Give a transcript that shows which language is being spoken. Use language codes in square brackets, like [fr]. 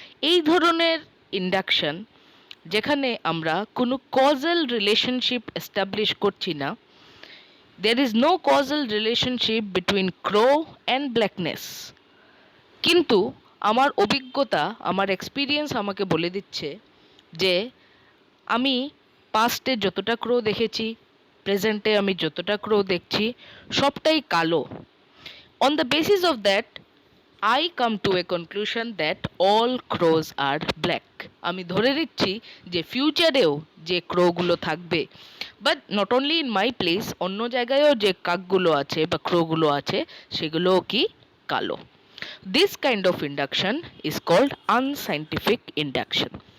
[bn] এই ধরনের ইন্ডাকশন যেখানে আমরা কোনো কজাল রিলেশনশিপ এস্টাবলিশ করছি না, [en] there is no causal relationship between crow and blackness, [bn] কিন্তু আমার অভিজ্ঞতা, আমার এক্সপিরিয়েন্স আমাকে বলে দিচ্ছে যে আমি পাস্টে যতটা ক্রো দেখেছি, প্রেজেন্টে আমি যতটা ক্রো দেখছি, সবটাই কালো। [en] On the basis of that I come to a conclusion that all crows are black. [bn] আমি ধরে নিচ্ছি যে ফিউচারেও যে ক্রোগুলো থাকবে, [en] but not only in my place, [bn] অন্য জায়গায়ও যে কাকগুলো আছে বা ক্রোগুলো আছে সেগুলোও কি কালো। [en] This kind of induction is called unscientific induction.